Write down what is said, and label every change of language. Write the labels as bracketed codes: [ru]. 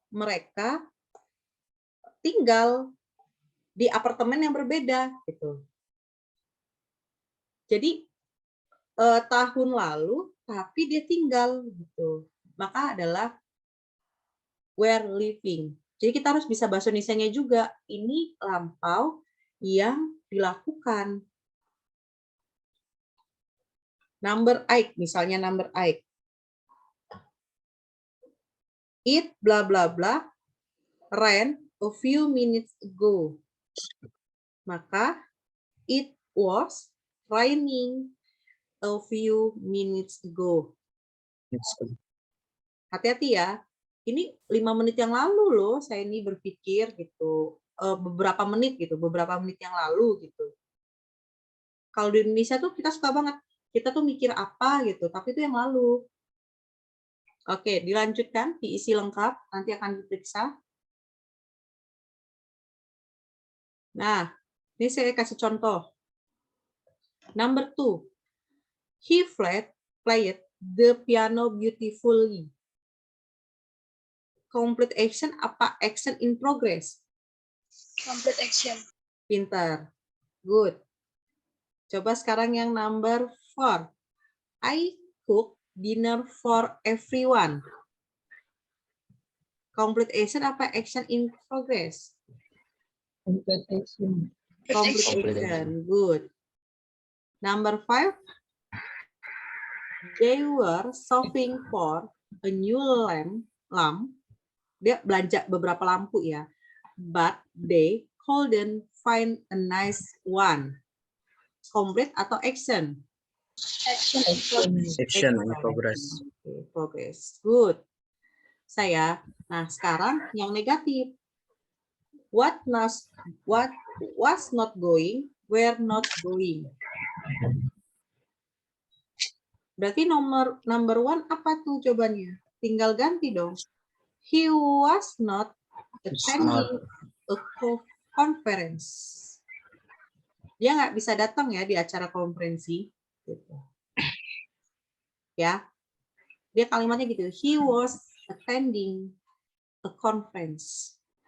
[id] Mereka tinggal di apartemen yang berbeda, gitu. Jadi tahun lalu, tapi dia tinggal, gitu. Maka adalah [en] were living. [id] Jadi kita harus bisa bahasa Indonesianya juga. Ini lampau yang dilakukan. [en] Number 8, misalnya number 8. It bla bla bla ran a few minutes ago. [id] Maka [en] it was raining a few minutes ago. [id] Hati-hati ya. Ini 5 menit yang lalu loh saya ini berpikir gitu. Beberapa menit yang lalu gitu. Kalau di Indonesia tuh kita suka banget. Kita tuh mikir apa gitu, tapi itu yang lalu. Oke, dilanjutkan, diisi lengkap, nanti akan diperiksa. Nah, ini saya kasih contoh. [en] Number 2. He played the piano beautifully. complete action apa action in progress? Complete action. [id] Pintar. [en] Good. [id] Coba sekarang yang number 4. [en] I cook dinner for everyone. Complete action apa action in progress? Complete action. Complete Complete action. Good. Number 5. They were shopping for a new lamp. [id] Dia belanja beberapa lampu ya. [en] But they couldn't find a nice one. Complete [id] atau [en] action? Action. Action in progress. Okay, progress. Good. [id] Saya. Nah, sekarang yang negatif. [en] What was not going, were not going. [id] Berarti number 1 apa tuh jawabannya? Tinggal ganti dong. [en] He was not attending a conference. [id] Dia nggak bisa datang ya di acara konferensi. Gitu. Ya, dia kalimatnya gitu. [en] He was attending a conference.